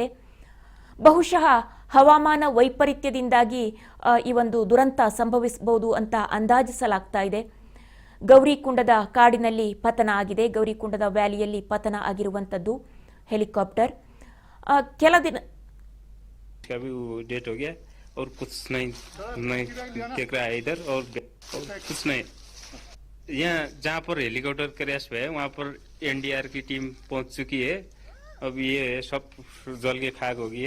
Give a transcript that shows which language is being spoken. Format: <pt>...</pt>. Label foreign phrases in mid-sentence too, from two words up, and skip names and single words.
<kn>ಬಹುಶಃ ಹವಾಮಾನ ವೈಪರೀತ್ಯದಿಂದಾಗಿ ಈ ಒಂದು ದುರಂತ ಸಂಭವಿಸಬಹುದು ಅಂತ ಅಂದಾಜಿಸಲಾಗ್ತಾ ಇದೆ. ಗೌರಿಕುಂಡದ ಕಾಡಿನಲ್ಲಿ ಪತನ ಆಗಿದೆ. ಗೌರಿಕುಂಡದ ವ್ಯಾಲಿಯಲ್ಲಿ ಪತನ ಆಗಿರುವಂಥದ್ದು ಹೆಲಿಕಾಪ್ಟರ್. ಕೆಲ ದಿನ</kn> <hi>डेट हो गया और कुछ नहीं देख रहा है इधर और कुछ नहीं। यहाँ जहाँ पर हेलीकॉप्टर क्रैश हुआ है वहाँ पर एनडीआर की टीम पहुँच चुकी है। अब ये सब जल के खाक हो गई है।</hi>